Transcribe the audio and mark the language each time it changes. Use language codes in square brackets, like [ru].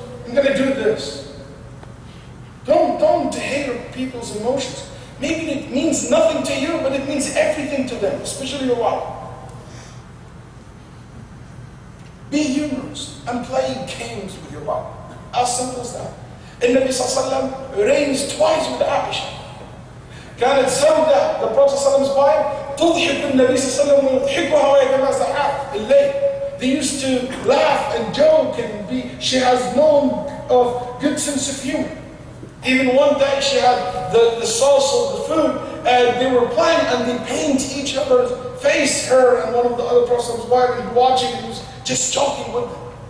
[en] I'm going to do this. Don't hate people's emotions. Maybe it means nothing to you, but it means everything to them, especially your wife. Be humorous and play games with your wife. As simple as that. And Nabi Sallallahu Alaihi Wasallam arranged twice with Aisha. [ar] كانت سودة, [en] the Prophet Prophet's wife, [ar] تضحك النبي صلى الله عليه وسلم ويضحكها وهي كما سحاب الليل. [en] They used to laugh and joke and she has known of good sense of humor. Even one day she had the sauce of the food and they were playing and they paint each other's face, her and one of the other Prophet's wife, and watching and he was just joking with them.